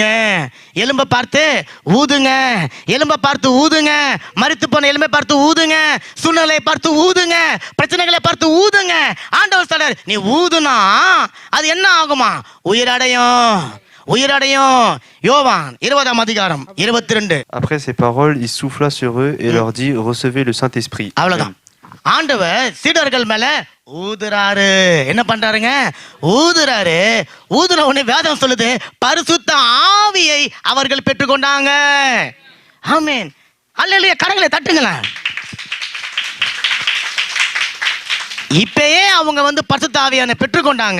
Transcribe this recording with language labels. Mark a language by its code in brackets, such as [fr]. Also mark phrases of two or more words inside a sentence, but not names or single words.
[ta] எலும்பை பார்த்து ஊதுங்க, எலும்பை பார்த்து ஊதுங்க, மரித்து போன எலும்பை பார்த்து ஊதுங்க, சூழ்நிலையை பார்த்து ஊதுங்க, பிரச்சனைகளை பார்த்து ஊதுங்க. ஆண்டவர் சொல்றாரு, நீ ஊதுனா அது என்ன ஆகுமா? உயிரடையும். யோவான் 20ஆம் அதிகாரம் 22. [fr] Après ces paroles, il souffla sur eux et leur dit, recevez le Saint-Esprit. [ta] அவ்வளவுதான். ஆண்டவர் சீடர்கள் மேல ஊதுறாரு. என்ன பண்றாருங்க? ஊதுன உடனே வேதம் சொல்லுது, பரிசுத்த ஆவியை அவர்கள் பெற்றுக்கொண்டாங்க. ஆமென். அல்லேலூயா. கரங்களை தட்டுங்களேன். இப்பயே அவங்க பரிசுத்த ஆவியான பெற்றுக்கொண்டாங்க.